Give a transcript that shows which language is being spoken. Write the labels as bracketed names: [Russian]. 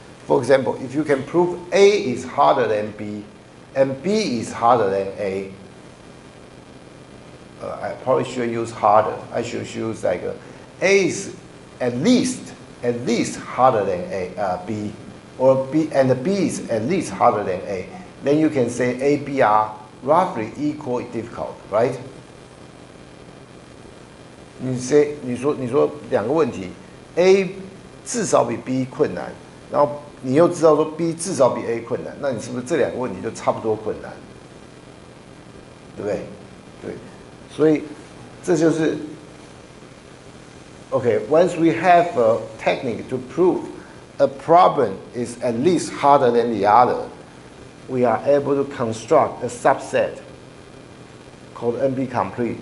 [English] For example, if you can prove A is harder than B, and B is harder than A, I probably should use harder. I should use like A is at least harder than B, or B and B is at least harder than A. Then you can say A, B are roughly equal difficult, right? [Chinese] 你说两个问题 ，A 至少比 B 困难，然后你又知道说 B 至少比 A 困难，那你是不是这两个问题就差不多困难？对不对？对，所以这就是 [English] Once we have a technique to prove a problem is at least harder than the other, we are able to construct a subset called NP complete.